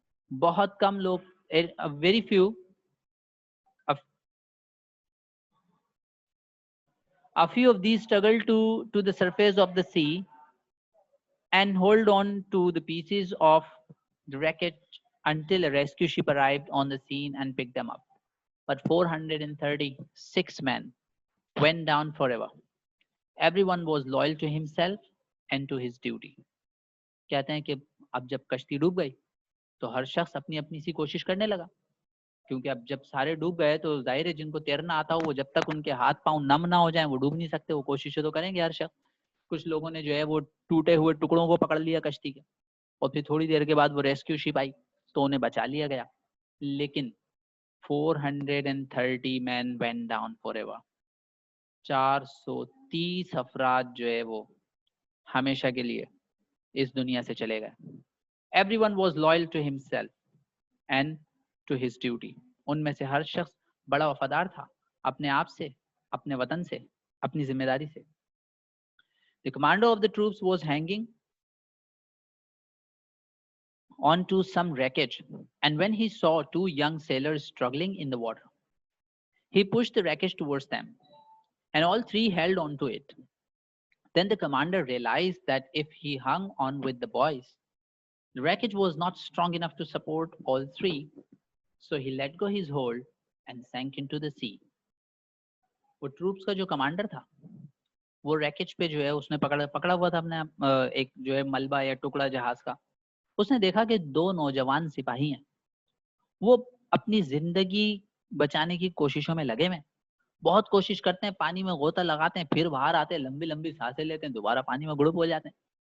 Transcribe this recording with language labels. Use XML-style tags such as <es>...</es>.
<ur>بہت کم لوگ،</ur> <en>a very few, a few of these struggled to the surface of the sea and hold on to the pieces of the wreckage until a rescue ship arrived on the scene and picked them up. But 436 men went down forever. Everyone was loyal to himself and to his duty.</en> <ur>کہتے ہیں کہ اب جب کشتی ڈوب گئی تو ہر شخص اپنی اپنی سی کوشش کرنے لگا، کیونکہ اب جب سارے ڈوب گئے تو ظاہر ہے جن کو تیرنا آتا ہو وہ جب تک ان کے ہاتھ پاؤں نم نہ ہو جائیں وہ ڈوب نہیں سکتے، وہ کوششیں تو کریں گے ہر شخص. کچھ لوگوں نے جو ہے وہ ٹوٹے ہوئے ٹکڑوں کو پکڑ لیا کشتی کے، اور پھر تھوڑی دیر کے بعد وہ ریسکیو شپ آئی تو انہیں بچا لیا گیا. لیکن</ur> <en>430 men went down forever.</en> <ur>430 افراد جو ہے وہ ہمیشہ کے لیے اس دنیا سے چلے گئے.</ur> <en>Everyone was loyal to himself and to his duty.</en> <ur>ان میں سے ہر شخص بڑا وفادار تھا اپنے آپ سے، اپنے وطن سے، اپنی ذمہ داری سے.</ur> <en>The commander of the troops was hanging onto some wreckage, and when he saw 2 young sailors struggling in the water, he pushed the wreckage towards them, and all 3 held onto it. Then the commander realized that if he hung on with the boys, the wreckage was not strong enough to support all 3, so he let go his hold and sank into the sea.</en> <ur>وہ troops کا جو commander تھا وہ ریکیج پہ جو ہے اس نے پکڑا ہوا تھا اپنے ایک جو ہے ملبہ یا ٹکڑا جہاز کا. اس نے دیکھا کہ 2 نوجوان سپاہی ہیں، وہ اپنی زندگی بچانے کی کوششوں میں لگے ہوئے ہیں، بہت کوشش کرتے ہیں، پانی میں غوطہ لگاتے ہیں، پھر باہر آتے ہیں، لمبی لمبی سانسیں لیتے ہیں، دوبارہ پانی میں گڑپ ہو جاتے ہیں.</ur>